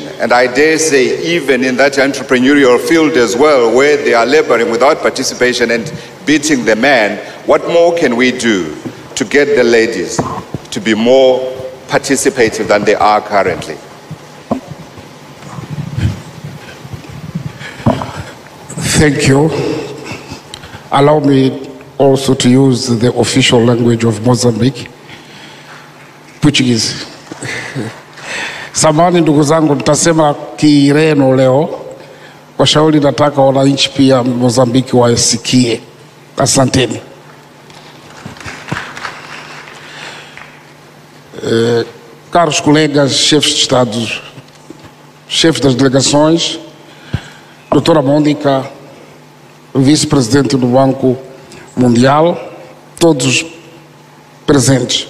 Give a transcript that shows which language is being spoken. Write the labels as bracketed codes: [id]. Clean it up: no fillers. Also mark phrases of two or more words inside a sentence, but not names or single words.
[en] And I dare say even in that entrepreneurial field as well, where they are laboring without participation and beating the men, what more can we do to get the ladies to be more participative than they are currently? Thank you. Allow me also to use the official language of Mozambique, Portuguese. [sw] Samahani ndugu zangu, nitasema Kireno leo kwa shauri, nataka wananchi pia Mozambiki wasikie. Asanteni. [pt] Caros colegas, chefes de Estado, chefes das delegações, doutora Mônica, vice-presidente do Banco Mundial, todos os presentes.